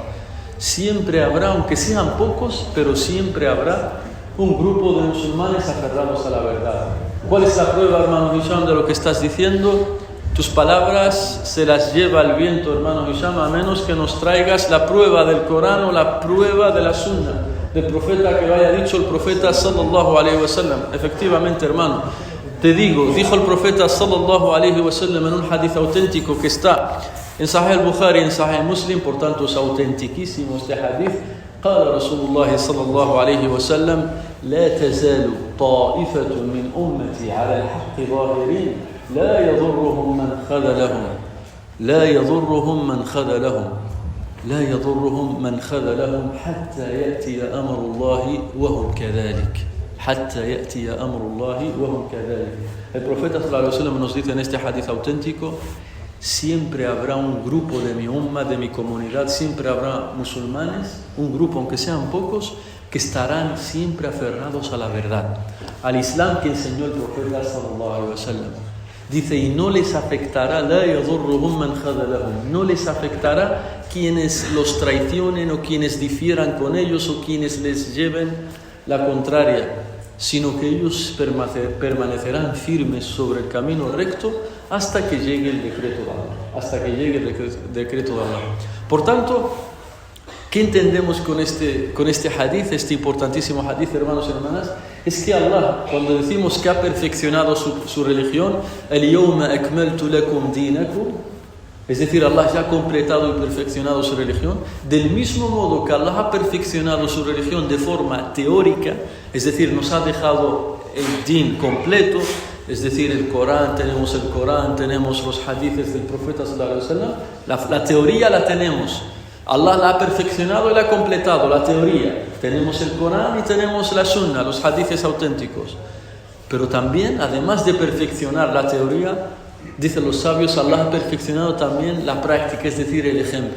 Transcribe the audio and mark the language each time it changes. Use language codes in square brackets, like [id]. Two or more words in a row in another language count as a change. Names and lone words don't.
[es] Siempre habrá, aunque sean pocos, pero siempre habrá un grupo de musulmanes aferrados a la verdad. ¿Cuál es la prueba, hermano Hisham, de lo que estás diciendo? Tus palabras se las lleva el viento, hermano Hisham, a menos que nos traigas la prueba del Corán o la prueba de la Sunna del profeta, que lo haya dicho el profeta [ar] صلى الله عليه وسلم. [es] Efectivamente, hermano, te digo, dijo el profeta [ar] صلى الله عليه وسلم [es] en un hadith auténtico que está en Sahih al-Bukhari, en Sahih Muslim, por tanto es autentiquísimo este hadith. [ar] قال رسول الله صلى الله عليه وسلم لا تزال طائفة من أمتي على الحق ظاهرين لا يضرهم من خذلهم حتى يأتي أمر الله وهم كذلك. [es] El profeta [ar] صلى الله عليه وسلم [es] nos dice en este hadith auténtico: siempre habrá un grupo de mi umma, de mi comunidad, siempre habrá musulmanes, un grupo, aunque sean pocos, que estarán siempre aferrados a la verdad, al Islam que enseñó el profeta [ar] صلى الله عليه وسلم. [es] Dice, y no les afectará, no les afectará quienes los traicionen o quienes difieran con ellos o quienes les lleven la contraria, sino que ellos permanecerán firmes sobre el camino recto hasta que llegue el decreto de Allah, Por tanto, ¿qué entendemos con este hadith, este importantísimo hadith, hermanos y hermanas? Es que Allah, cuando decimos que ha perfeccionado su religión, [ar] اليوم أكملت لكم دينكم, [es] es decir, Allah ya ha completado y perfeccionado su religión, del mismo modo que Allah ha perfeccionado su religión de forma teórica, es decir, nos ha dejado el din completo, es decir, el Corán, tenemos los hadiths del profeta [ar] صلى الله عليه وسلم, [es] la teoría la tenemos. Allah la ha perfeccionado y la ha completado, la teoría. Tenemos el Corán y tenemos la Sunna, los hadiths auténticos. Pero también, además de perfeccionar la teoría, dicen los sabios, Allah ha perfeccionado también la práctica, es decir, el ejemplo.